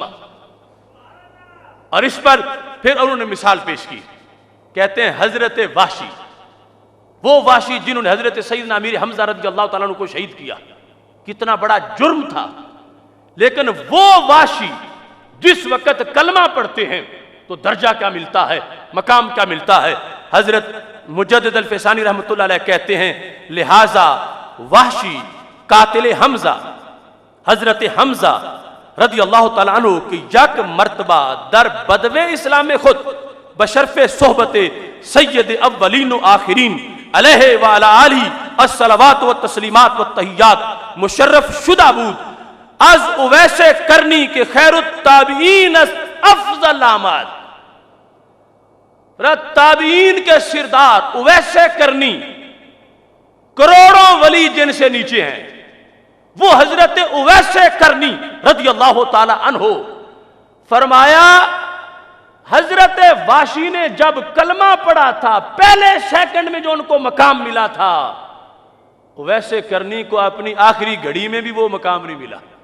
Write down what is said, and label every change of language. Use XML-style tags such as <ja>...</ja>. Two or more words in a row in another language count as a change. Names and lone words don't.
<ur>اور اس پر پھر انہوں نے مثال پیش کی، کہتے ہیں حضرت وحشی، وہ وحشی جنہوں نے حضرت سیدنا امیر حمزہ</ur> <ar>رضی اللہ تعالیٰ عنہ</ar> <ur>کو شہید کیا، کتنا بڑا جرم تھا، لیکن وہ وحشی جس وقت کلمہ پڑھتے ہیں تو درجہ کیا ملتا ہے، مقام کیا ملتا ہے۔ حضرت مجدد الفسانی</ur> <ar>رحمت اللہ علیہ</ar> <ur>کہتے ہیں</ur> <fa>لہذا وحشی قاتل حمزہ، حضرت حمزہ</fa> <ar>رضی اللہ تعالیٰ عنہ</ar> <fa>کی یک مرتبہ در بدو اسلام خود بشرف صحبت سید اولین و آخرین</fa> <ar>علیہ وعلی آلہ الصلوات والتسلیمات والتحیات</ar> <fa>مشرف شدہ بود از اویس کرنی کے</fa> <ar>خیر التابعین</ar> <fa>افضل آمد۔</fa> <ur>تابعین کے سردار اویس کرنی، کروڑوں ولی جن سے نیچے ہیں، وہ حضرت اویس کرنی</ur> <ar>رضی اللہ تعالی عنہ،</ar> <ur>فرمایا حضرت واشی نے جب کلمہ پڑھا تھا، پہلے سیکنڈ میں جو ان کو مقام ملا تھا، اویس کرنی کو اپنی آخری گھڑی میں بھی وہ مقام نہیں ملا۔</ur>